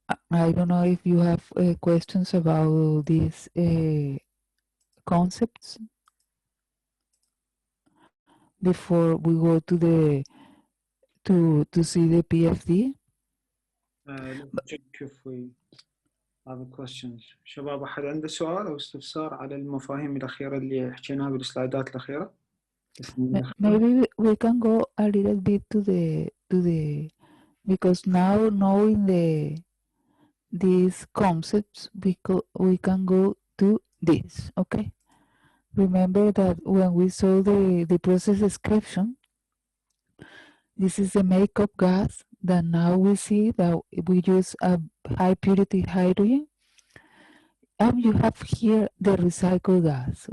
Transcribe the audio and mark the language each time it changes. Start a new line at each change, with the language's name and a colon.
English: I don't know if you have questions about these concepts before we go to the to see the PFD. Let's check if we have questions.
Arabic: شباب أحد عنده سؤال أو استفسار على المفاهيم الأخيرة اللي حكيناها بالسلايدات الأخيرة؟
English: Maybe we can go a little bit to the because now knowing these concepts we can go to this. Okay, remember that when we saw the process description, this is the makeup gas that now we see that we use a high purity hydrogen, and you have here the recycled gas.